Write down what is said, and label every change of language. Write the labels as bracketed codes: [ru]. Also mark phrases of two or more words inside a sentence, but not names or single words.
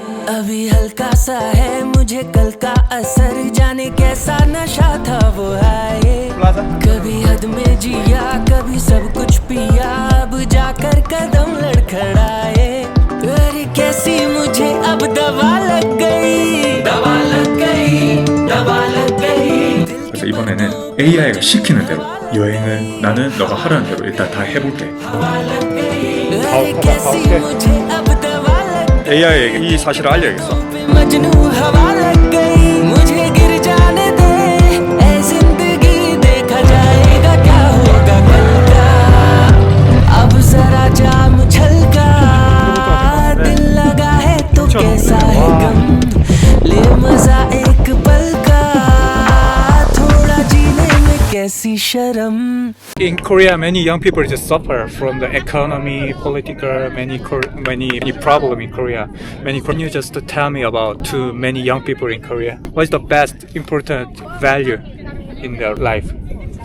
[hi] अभी हल्का सा है मुझे कल का असर जाने कैसा नशा था वो है कभी हद में जिया कभी सब कुछ पिया अब जाकर कदम लड़खड़ाए अरे कैसी मुझे अब दवा लग गई दवा लग गई दवा लग गई [ko] 그래서 이번에는 AI가 시키는 대로 여행을 나는 너가 하라는 대로 일단 다 해볼게. [hi] अरे कैसी मुझे अब दवा लग [ko] AI에게 이 사실을 알려야겠어. [hi] मजनू हवा लग गई मुझे गिर जाने दे ऐ जिंदगी देखा जाएगा क्या होगा कल का अब जरा जाम छलका दिल लगा है तो कैसा है गम ले मजा एक पल का थोड़ा जीने में कैसी शर्म [en] In Korea, many young people just suffer from the economy, political, many problem in Korea. Can you just tell me about too many young people in Korea? What is the best important value in their life?